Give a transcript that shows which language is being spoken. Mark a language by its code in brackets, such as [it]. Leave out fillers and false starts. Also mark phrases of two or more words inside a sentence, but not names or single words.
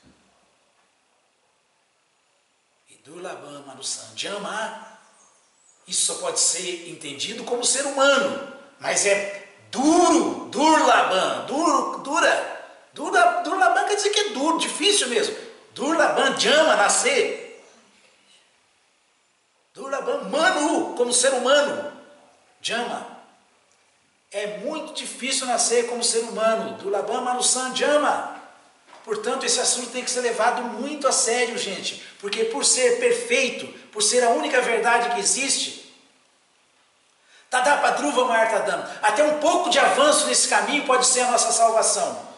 [sa] दुर्लभम् मनुसन्ध्यम, [pt] isso só pode ser entendido como ser humano, mas é duro, [sa] दुर्लभम्, दुर्लभम् [pt] quer dizer que é duro, difícil mesmo. [sa] दुर्लभम्, ध्यम, nascer. दुर्लभम्, मनु, [pt] como ser humano. Dhyama. É muito difícil nascer como ser humano. [sa] दुर्लभम् मनुसन्ध्यम. [pt] Portanto, esse assunto tem que ser levado muito a sério, gente, porque por ser perfeito, por ser a única verdade que existe, [sa] तदपद्रुव मर्तदम्, [pt] até um pouco de avanço nesse caminho pode ser a nossa salvação.